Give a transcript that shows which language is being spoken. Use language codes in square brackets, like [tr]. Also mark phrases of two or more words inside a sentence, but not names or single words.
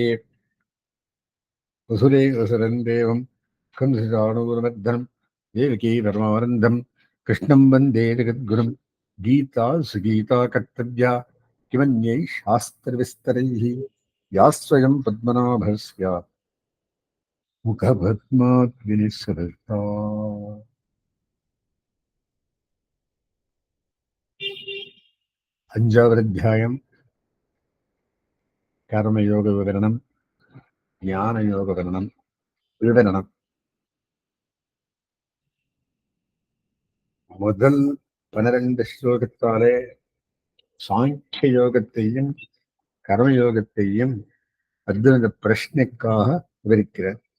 [sa] वसुरे वसुरं देवं कंसचाणूरमर्दनं देवकी परमानन्दं कृष्णं वन्दे जगद्गुरुं। गीता सुगीता कर्तव्या किमन्यैः शास्त्रविस्तरैः या स्वयं पद्मनाभस्य मुखपद्मात् विनिसृता। [ta] அஞ்சாவது அத்தியாயம் கர்மயோக விவரணம், ஞான யோக விவரணம். முதல் 12 ஸ்லோகத்தாலே சாங்கிய யோகத்தையும் கர்மயோகத்தையும் அர்ஜுனது பிரஷ்னைக்காக விவரிக்கிறார்.